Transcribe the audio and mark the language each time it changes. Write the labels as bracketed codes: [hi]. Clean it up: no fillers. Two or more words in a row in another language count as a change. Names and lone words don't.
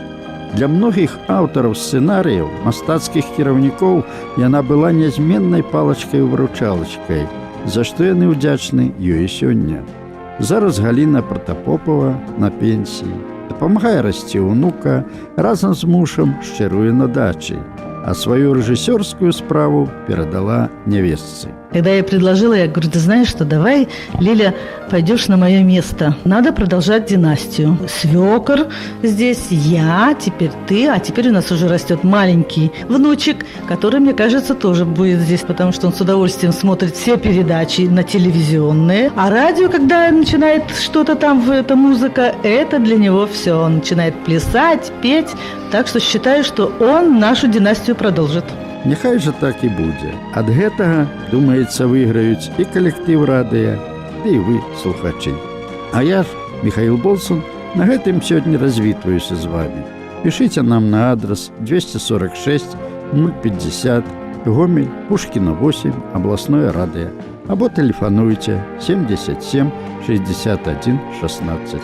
[be] Для многіх аўтараў сцэнарыяў, мастацкіх кіраўнікоў яна была нязменнай палачкай-выручалачкай, за што яны ўдзячны ёй сёння. Зараз Галина Протопопова на пенсіі. Дапамагае расці ўнука, разам з мужам шчыруе на дачы, а сваю рэжысёрскую справу перадала нявестцы. [ru] Когда я предложила, я говорю, ты знаешь что, давай, Лиля, пойдешь на мое место. Надо продолжать династию. Свекор здесь, я, теперь ты, а теперь у нас уже растет маленький внучек, который, мне кажется, тоже будет здесь, потому что он с удовольствием смотрит все передачи на телевизионные. А радио, когда начинает что-то там, эта музыка, это для него все. Он начинает плясать, петь. Так что считаю, что он нашу династию продолжит. [be] Няхай жа так і будзе. Ад гэтага, думаецца, выйграюць і калектыў радыя, ды і вы, слухачы. А я ж, Михаил Болсун, на гэтым сёння развітваюся з вами. Пішыце нам на адрес 246 050 Гомель, Пушкіна 8, абласное радыё, або тэлефануйце 77 61 16.